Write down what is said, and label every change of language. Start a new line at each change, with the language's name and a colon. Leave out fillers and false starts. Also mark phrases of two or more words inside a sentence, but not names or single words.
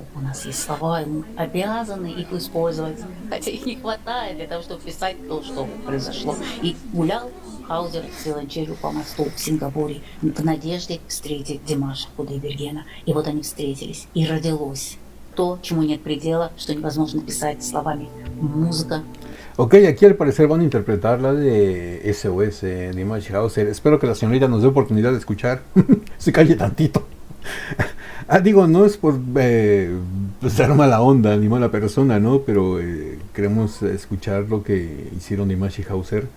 Russian: У нас есть слова, и мы обязаны их использовать, хотя их не хватает для того, чтобы писать то, что произошло. И гулял Хаузер с виолончелью по мосту в Сингапуре в надежде встретить Димаша Кудайбергена. И вот они встретились, и родилось то, чему нет предела, что невозможно писать словами.
Spanish: Música. Ok, aquí al parecer van a interpretar la de SOS, Dimash Hauser. Espero que la señorita nos dé oportunidad de escuchar. Se calle tantito. Digo, no es por ser mala onda ni mala persona, ¿no? Pero queremos escuchar lo que hicieron Dimash y Hauser.